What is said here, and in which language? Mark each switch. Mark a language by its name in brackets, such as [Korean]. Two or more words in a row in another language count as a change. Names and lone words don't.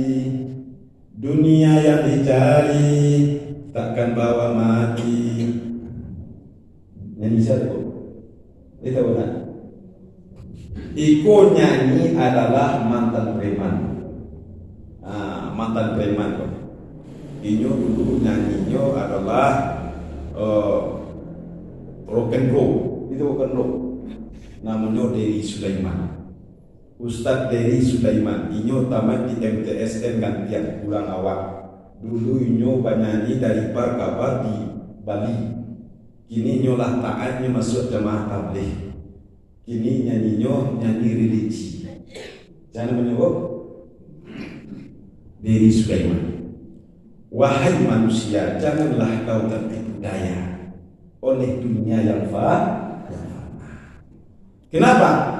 [Indonesian] Dunia yang dicari takkan bawa mati. Nyanyi satu, itu benar. Iko nyanyi adalah mantan preman. Mantan preman kok. Inyo dulu nyanyinya adalah [English] rock and roll, [Indonesian] itu [English] rock and roll. [Indonesian] Namanya Dery Sulaiman, Ustadz Dery Sulaiman. Inyo tamat di MTSN gantian pulang awak. Dulu inyo banyanyi dari kabar di Bali. Kini inyo lah taatnya masuk jamaah tabligh. Kini nyanyi religi. Jangan menyebut Dery Sulaiman. Wahai manusia, janganlah kau tertipu daya oleh dunia yang fana. Kenapa?